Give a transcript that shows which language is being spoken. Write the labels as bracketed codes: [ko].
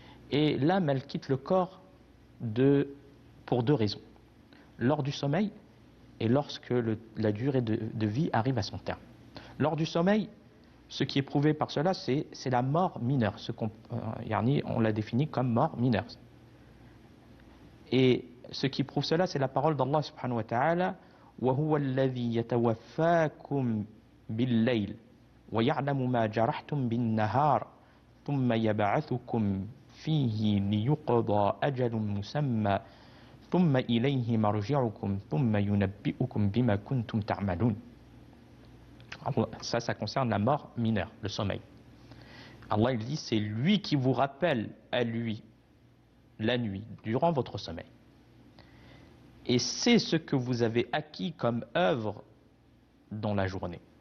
[fr] Et l'âme, elle quitte le corps pour deux raisons. Lors du sommeil et lorsque la durée de vie arrive à son terme. Lors du sommeil, ce qui est prouvé par cela, c'est la mort mineure. On l'a défini comme mort mineure. Et ce qui prouve cela, c'est la parole d'Allah subhanahu wa ta'ala [ar] وَهُوَ الَّذِي يَتَوَفَّاكُمْ بِاللَّيْلِ وَيَعْلَمُ مَا جَرَحْتُمْ بِالنَّهَارِ ثُمَّ يَبْعَثُكُمْ فِيهِ لِيُقْضَى أَجَلٌ مُّسَمًّى ثُمَّ إِلَيْهِ مَرْجِعُكُمْ ثُمَّ يُنَبِّئُكُمْ بِمَا كُنتُمْ تَعْمَلُونَ. [fr] Ça concerne la mort mineure, le sommeil. Allah, il dit, c'est lui qui vous rappelle à lui la nuit, durant votre sommeil. Et c'est ce que vous avez acquis comme œuvre dans la journée.